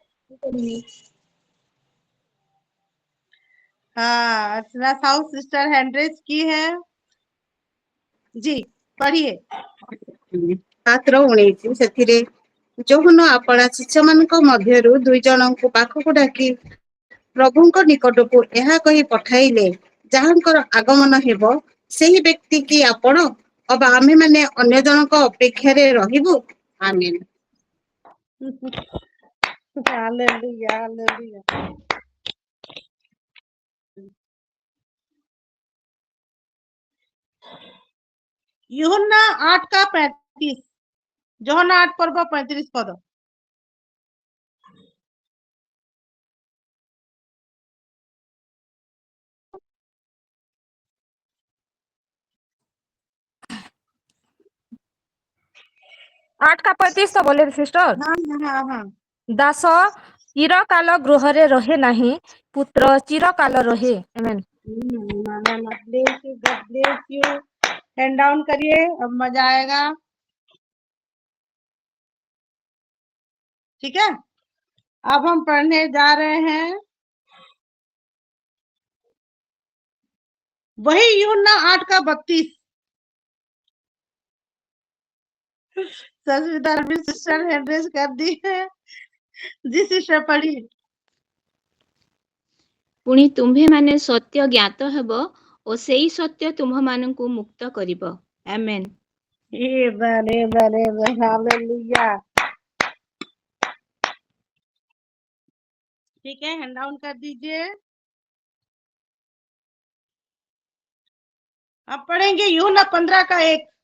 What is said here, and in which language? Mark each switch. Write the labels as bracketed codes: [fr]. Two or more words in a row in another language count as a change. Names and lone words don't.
[hi] हाँ, अर्चना साहू सिस्टर [en] hand raise [hi] की है। जी पढ़िए। [or] ପାତ୍ର 19 ସେଥିରେ ଯୋହନ ଆପଣା ଶିଷ୍ୟମାନଙ୍କ ମଧ୍ୟରୁ 2 ଜଣଙ୍କୁ ପାଖକୁ ଡାକି ପ୍ରଭୁଙ୍କ ନିକଟକୁ ଏହା କହି ପଠାଇଲେ, ଯାହାଙ୍କର ଆଗମନ ହେବ ସେହି ବ୍ୟକ୍ତି କି ଆପଣ ଅବା ଆମେମାନେ ଅନ୍ୟ ଜଣଙ୍କ ଅପେକ୍ଷାରେ ରହିବୁ? ଆମେନ୍। [hi] हालेलुया हालेलुया। यूहन्ना 8 का 35, यूहन्ना 8 पर्व 35 पद। आठ का 35 तो बोले सिस्टर। हाँ हाँ हाँ। [or] दास ଚିରକାଳ ଗୃହରେ ରହେ ନାହିଁ, ପୁତ୍ର ଚିରକାଳ ରହେ। ଆମେନ୍। [en] bless you, God bless you. hand down [hi] करिए, अब मजा आएगा। ठीक है, अब हम पढ़ने जा रहे हैं वही यूहन्ना 8 का 32। सिस्टर [en] hand raise [hi] कर दी है। जी सिस्टर पढ़िए। [or] ପୁଣି ତୁମ୍ଭେମାନେ ସତ୍ୟ ଜ୍ଞାତ ହେବ ଓ ସେଇ ସତ୍ୟ ତୁମ୍ଭମାନଙ୍କୁ ମୁକ୍ତ କରିବ। ଆମେନ୍। [en] Amen, amen, amen, hallelujah। [hi] ठीक है, [en] hand down [hi] कर दीजिए। अब पढ़ेंगे यूहन्ना 15 का 1।